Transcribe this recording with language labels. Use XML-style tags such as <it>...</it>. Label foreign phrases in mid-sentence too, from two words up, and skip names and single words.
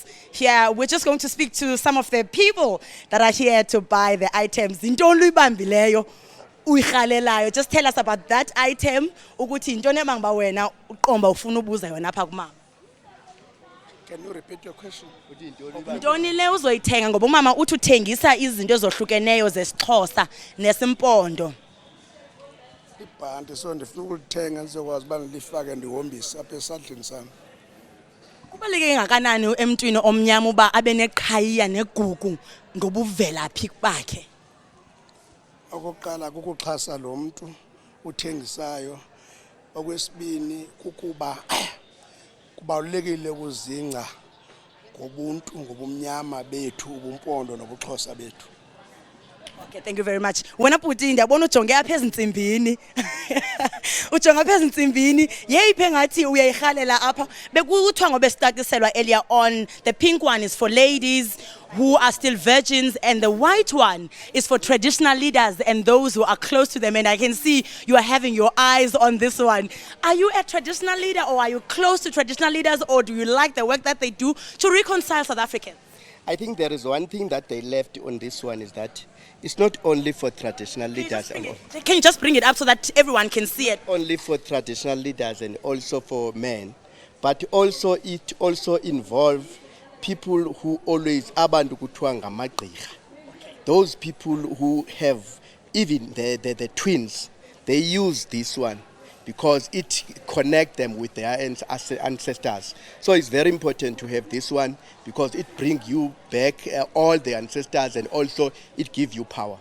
<en>Here, we're just going to speak to some of the people that are here to buy the items. Just tell us about that item. Can you repeat your question?</en> <xh>Ntoni le uzoyithenga ngoba umama uthi uthengisa izinto ezohlukeneyo zesiXhosa nesimpondo. Ibhanti so ndifuna ukulithenga ndizokwazi uba ndilifake ndihombise apha esandleni sami. Kubaluleke ngakanani emntwini omnyama uba abe neqhayiya negugu ngobuvelaphi bakhe? Okokuqala kukuxhasa lo muntu uthengisayo. Okwesibini kukuba kubalulekile ukuzingca ngobuntu ngobumnyama bethu ubumpondo nobuXhosa bethu.</xh> <en>Okay, thank you very much.</en> <xh>Wena Puti ndiyabona ujonge apha ezintsimbini. Ujonga apha ezintsimbini. Yeyiphi engathi uyayirhalela apha? Bekuthiwa ngoba sitakiselwa</xh> <en>earlier on, the pink one is for ladies who are still virgins, and the white one is for traditional leaders and those who are close to them. And I can see you are having your eyes on this one. Are you a traditional leader, or are you close to traditional leaders, or do you like the work that they do to reconcile South Africans? I think there is one thing that they left on this one, is that it's not only for traditional leaders. Can you just bring it up so that everyone can see it? Only for traditional leaders and also for men, but also it also involves people who always</en> <xh>abantu kuthiwa ngamagqirha.</xh> <en>Those people who have even the twins, they use this one because it connects them with their ancestors. So it's very important to have this one because it brings you back all the ancestors, and also it gives you power.</en>